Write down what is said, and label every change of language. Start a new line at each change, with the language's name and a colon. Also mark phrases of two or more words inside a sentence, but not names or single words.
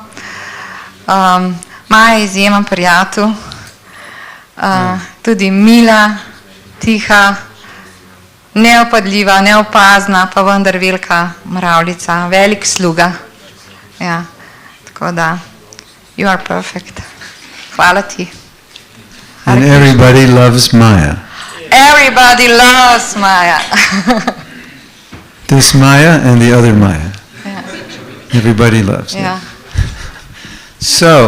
Slovenian: Maja je izjemen prijatelj, tudi mila, tiha, neopadljiva, neopazna, pa vendar velika mravljica, velik sluga. Ja, tako da,
English: you are perfect.
Slovenian: Hvala ti.
English: And everybody loves Maya. Everybody loves Maya. This Maya and the other Maya. Yeah. Everybody loves it.